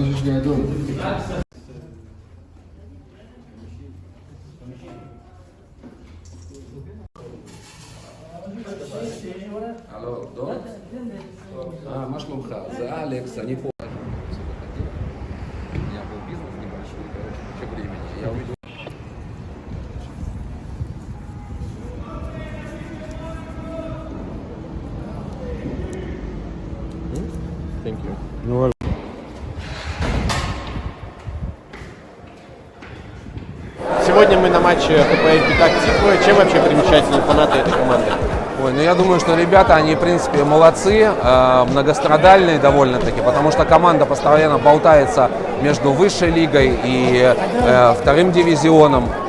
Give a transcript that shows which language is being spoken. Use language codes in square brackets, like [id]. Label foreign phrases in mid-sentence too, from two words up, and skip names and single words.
[he] הלו, דור? מה שלומך? זה אלכס, אני פה. [ru] У меня был бизнес небольшой, куча времени. Я увидел. [en] Thank you. [ru] Сегодня мы на матче ХПЛ Пятак Тиквы. Чем вообще примечательны фанаты этой команды? Ой, ну я думаю, что ребята, они, в принципе, молодцы, многострадальные довольно-таки, потому что команда постоянно болтается между высшей лигой и вторым дивизионом.